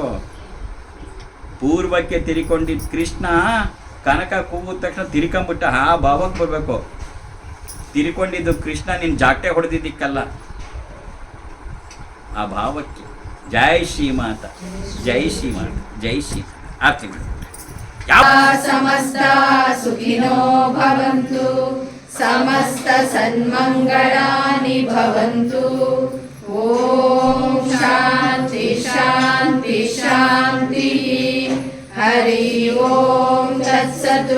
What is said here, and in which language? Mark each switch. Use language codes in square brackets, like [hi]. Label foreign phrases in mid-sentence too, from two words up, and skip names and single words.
[kn] ಪೂರ್ವಕ್ಕೆ ತಿರ್ಕೊಂಡಿದ್ದ ಕೃಷ್ಣ ಕನಕ ಕೂಗಿದ ತಕ್ಷಣ ತಿರ್ಕೊಂಬಿಟ್ಟ, ಆ ಭಾವಕ್ಕೆ ಬರಬೇಕು. ತಿರ್ಕೊಂಡಿದ್ದು ಕೃಷ್ಣ ನಿನ್ನ ಜಾಟೆ ಹೊಡೆದಿದ್ದಕ್ಕಲ್ಲ, ಆ ಭಾವಕ್ಕೆ. [sa] ಜೈ ಶ್ರೀಮಾತ, ಜೈ ಶ್ರೀಮಾತ, ಜೈ ಶ್ರೀ. [kn] ಆರ್ತಿ ಮಾಡಿ. [sa] ಸಮಸ್ತ ಸುಖಿನೋ ಭವಂತು, ಸಮಸ್ತ ಸನ್ಮಂಗಳಾನಿ ಭವಂತು. ಓಂ ಶಾಂತಿ ಶಾಂತಿ ಶಾಂತಿ. ಹರಿ ಓಂ ತತ್ಸತ್.